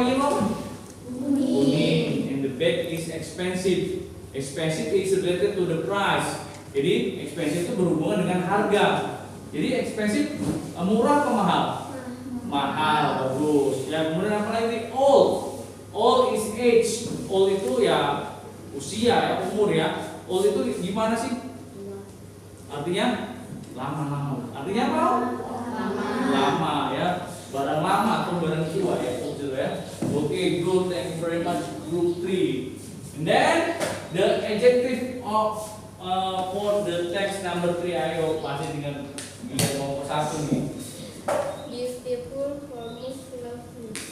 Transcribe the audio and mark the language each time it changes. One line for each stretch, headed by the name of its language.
English: Yellow, kuning, and the bag is expensive. Expensive is related to the price.
Indonesian: Jadi expensive itu berhubungan dengan harga. Jadi expensive murah atau mahal? Mahal, bagus. Ya, kemudian apa lagi? Old.
English: Old is age.
Indonesian: Old itu ya usia ya, umur ya. Old itu gimana sih? Artinya lama. Artinya apa? Lama ya. Barang lama atau barang tua ya, gitu ya. Oke, good.
English: Thank you very much, group 3. And then the adjective of for the text number 3.
Indonesian: Ayo pasti dengan nomor 1 nih.
English: Beautiful, famous, lovely.